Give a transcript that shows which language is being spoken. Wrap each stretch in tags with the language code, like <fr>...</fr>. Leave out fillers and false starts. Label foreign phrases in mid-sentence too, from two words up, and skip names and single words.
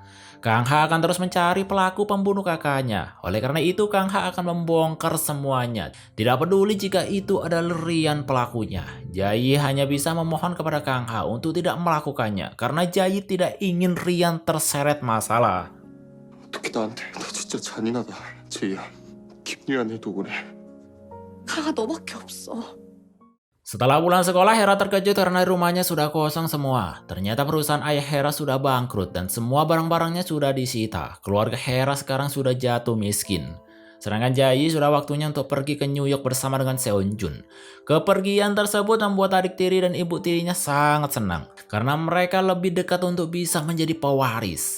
<id>Kang Ha akan terus mencari pelaku pembunuh kakaknya. Oleh karena itu, Kang Ha akan membongkar semuanya. Tidak peduli jika itu adalah Rian pelakunya. Jae hanya bisa memohon kepada Kang Ha untuk tidak melakukannya, karena Jae tidak ingin Rian terseret masalah.</id> <ko>어떻게 나한테 너 진짜 잔인하다. 제이야. 김유한 해도 그래. 가가 너밖에 없어.</ko> <id>Setelah pulang sekolah, Hera terkejut karena rumahnya sudah kosong semua. Ternyata perusahaan ayah Hera sudah bangkrut dan semua barang-barangnya sudah disita. Keluarga Hera sekarang sudah jatuh miskin. Sedangkan Jae sudah waktunya untuk pergi ke New York bersama dengan Seonjun. Kepergian tersebut membuat adik tiri dan ibu tirinya sangat senang karena mereka lebih dekat untuk bisa menjadi pewaris.</id>